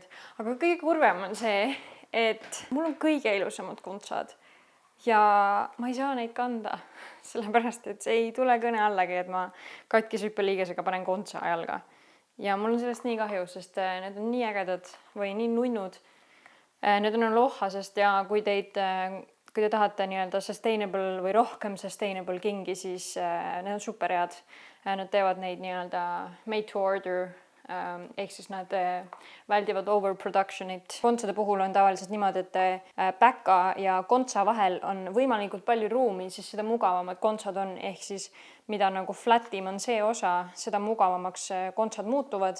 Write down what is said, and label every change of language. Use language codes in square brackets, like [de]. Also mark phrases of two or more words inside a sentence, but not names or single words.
[et] Aga kõige kurvem on see, et mul on kõige ilusamad kontsad ja ma ei saa neid kanda, sellepärast et see ei tule kõne allagi, et ma katkise hüppeliigesega panen kontsa jalga. Ja mul on sellest nii kahju, sest need on nii ägedad või nii nunnud. Need on lohasest ja kui te tahate nii-öelda sustainable või rohkem sustainable kingi, siis need on super head. Nad teevad neid nii-öelda [en] made to order, [et] ehk siis nad väldivad overproductionit. Kontsade puhul on tavaliselt niimoodi, et päka ja kontsa vahel on võimalikult palju ruumi, siis seda mugavamad kontsad on, ehk siis mida nagu flatim on see osa, seda mugavamaks kontsad muutuvad.